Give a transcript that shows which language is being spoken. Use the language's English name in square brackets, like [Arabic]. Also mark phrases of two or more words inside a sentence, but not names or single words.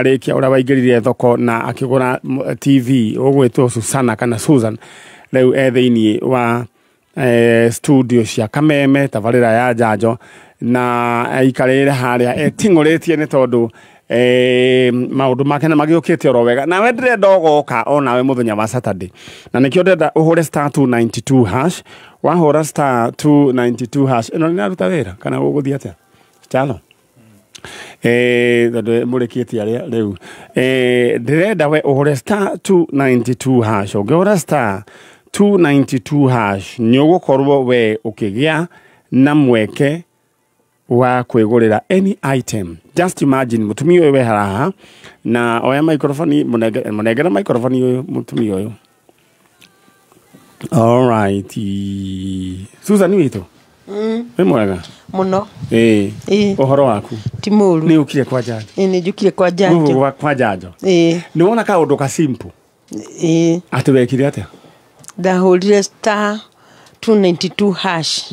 [Kikuyu] arikia ura waingirire thoko na akigura TV ugwitwo Susana kana Susan riu thiini wa studio cia Kameme tabarira ya Njanjo na aikarire haria tinguritie ni tondu maundu make na magiukite oro wega na we ndire goka ona we muthenya wa Saturday na nikio ndenda uhure star 292 hash wahura star 292 hash ino ni aruta wira kana uguthia atia chalo ndu murikitie aria riu ndirenda we uhure star 292 hash ungihura star 292 hash ni ugukorwo we ukigia na mweke wa kwigurira [English] any item. Just imagine mutumi uyu we haraha [Kikuyu] na oya microphone munegera microphone uyu mutumi uyu. [English] All right. [Kikuyu] Susan witu we mwega muno uhoro waku ti muru ni ukire kwa Njanjo ni jukire kwa Njanjo kwa Njanjo ni wona ka undu ka simple ati wekire atia ndahurire star 292 hash